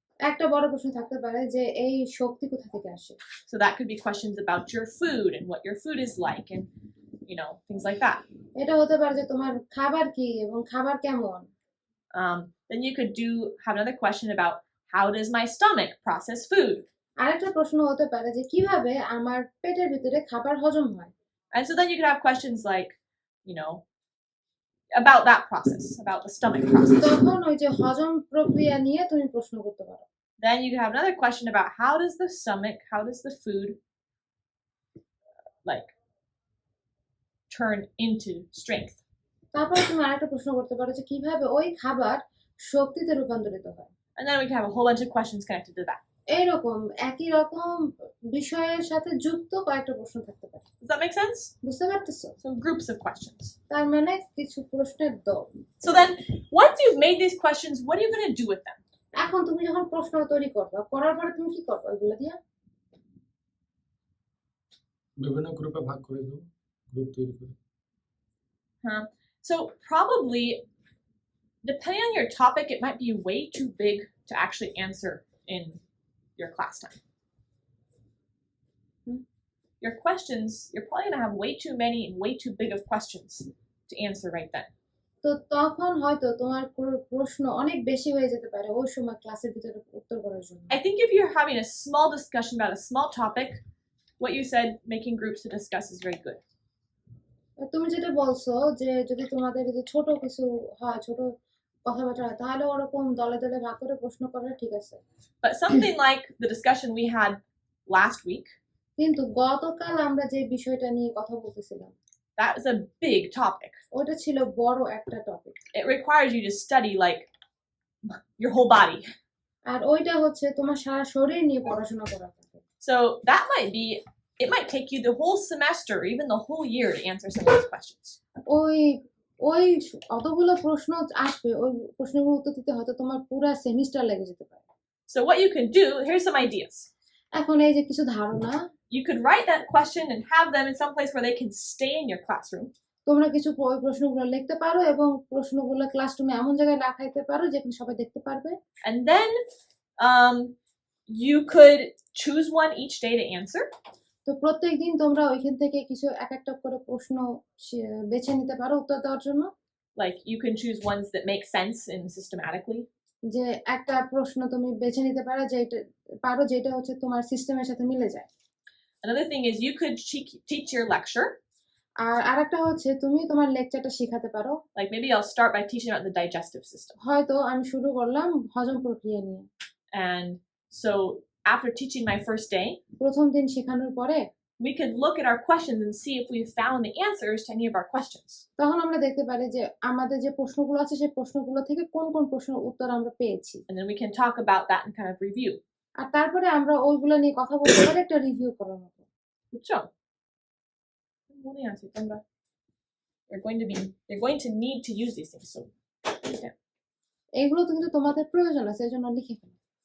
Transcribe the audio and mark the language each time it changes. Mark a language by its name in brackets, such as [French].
[Bangla] একটা বড় প্রশ্ন থাকতে পারে যে এই শক্তি কোথা থেকে আসে [English] So that could be questions about your food and what your food is like and things like that. [Bangla] এটা হতে পারে যে তোমার খাবার কি এবং খাবার কেমন [English] Then you could have another question about how does my stomach process food? [Bangla] আরেকটা প্রশ্ন হতে পারে যে কিভাবে আমার পেটের ভিতরে খাবার হজম হয় [English] And so then you could have questions like about that process, about the stomach process. [Bangla] তখন ওই যে হজম প্রক্রিয়া নিয়ে তুমি প্রশ্ন করতে পারো [English] Then you could have another question about how does the food like turn into strength? [Bangla] তারপর তুমি আরেকটা প্রশ্ন করতে পারো যে কিভাবে ওই খাবার শক্তিতে রূপান্তরিত হয় [English] And then we can have a whole bunch of questions connected to that. [Bangla] এইরকম একই রকম বিষয়ের সাথে যুক্ত কয়েকটা প্রশ্ন থাকতে পারে [English] Does that make sense? [Bangla] বুঝতে পারতেছো [English] So groups of questions. [Bangla] তার মানে কিছু প্রশ্নের দল [English] So then once you've made these questions, what are you going to do with them? [Bangla] এখন তুমি যখন প্রশ্ন তৈরি করবে করার পরে তুমি কি করবে এগুলো দিয়ে বিভিন্ন গ্রুপে ভাগ করে দাও গ্রুপ তৈরি করে [English] So probably depending on your topic, it might be way too big to actually answer in your class time. Your questions, you're probably going to have way too many and way too big of questions to answer right then. [Bangla] তো তখন হয়তো তোমার প্রশ্ন অনেক বেশি হয়ে যেতে পারে ওই সময় ক্লাসের ভিতরে উত্তর করার জন্য [English] I think if you're having a small discussion about a small topic, what you said, making groups to discuss is very good. [Bangla] তুমি যেটা বলছো যে যদি তোমাদের যে ছোট কিছু হয় ছোট কথাবার্তা হয় তাহলে ওরকম দলে দলে ভাগ করে প্রশ্ন করা ঠিক আছে [English] But something like the discussion we had last week, [Bangla] কিন্তু গতকাল আমরা যে বিষয়টা নিয়ে কথা বলতেছিলাম [English] that was a big topic. [Bangla] ওটা ছিল বড় একটা topic [English] It requires you to study like your whole body. [Bangla] আর ওইটা হচ্ছে তোমার সারা শরীর নিয়ে পড়াশোনা করা থাকে [English] So it might take you the whole semester or even the whole year to answer some of those questions. [Bangla] ওই অতগুলো প্রশ্ন আসবে ওই প্রশ্নগুলো উত্তর দিতে হয়তো তোমার পুরো সেমিস্টার লেগে যেতে পারে [English] So what you can do, here's some ideas. [Bangla] এখন এই যে কিছু ধারণা [English] You could write that question and have them in some place where they can stay in your classroom. [Bangla] তোমরা কিছু ওই প্রশ্নগুলো লিখতে পারো এবং প্রশ্নগুলো ক্লাসরুমে এমন জায়গায় রাখাইতে পারো যেখানে সবাই দেখতে পারবে [English] And then you could choose one each day to answer. [Bangla] তো প্রত্যেকদিন তোমরা ওইখান থেকে কিছু একটা করে প্রশ্ন বেছে নিতে পারো উত্তর দেওয়ার জন্য [English] Like you can choose ones that make sense and systematically. [Bangla] যে একটা প্রশ্ন তুমি বেছে নিতে পারো যে পারো যেটা হচ্ছে তোমার সিস্টেমের সাথে মিলে যায়। [English] Another thing is you could teach your lecture. [Bangla] আর আরেকটা হচ্ছে তুমি তোমার লেকচারটা শেখাতে পারো। [English] Like maybe I'll start by teaching about the digestive system. [Bangla] হয়তো আমি শুরু করলাম হজম প্রক্রিয়া নিয়ে। [English] And so after teaching my first day, [Bangla] প্রথম দিন শেখানোর পরে [English] we could look at our questions and see if we found the answers to any of our questions. [Bangla] তখন আমরা দেখতে পারি যে আমাদের যে প্রশ্নগুলো আছে সেই প্রশ্নগুলো থেকে কোন কোন প্রশ্নের উত্তর আমরা পেয়েছি। [English] And then we can talk about that and kind of review. [Bangla] আর তারপরে আমরা ওইগুলো নিয়ে কথা বলতে পারি, একটা রিভিউ করার মতো। বুঝছো? মনে আছে তোমরা [English] you're going to need to use these things soon. [Bangla] এইগুলো তো কিন্তু তোমাদের প্রয়োজন আছে, এজন্য লিখে ফেলো।